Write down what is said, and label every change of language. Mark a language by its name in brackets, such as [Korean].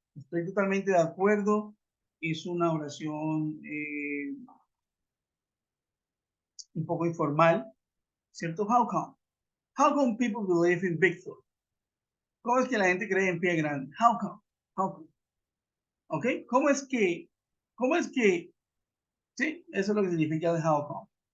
[Spanish] Estoy totalmente de acuerdo. Es una oración un poco informal, ¿cierto? [English] How come? How come people believe in Bigfoot? [Spanish] ¿Cómo es que la gente cree en pie grande? [English] How come? How come? [Spanish] ¿Ok? ¿Cómo es que, sí, eso es lo que significa el how come?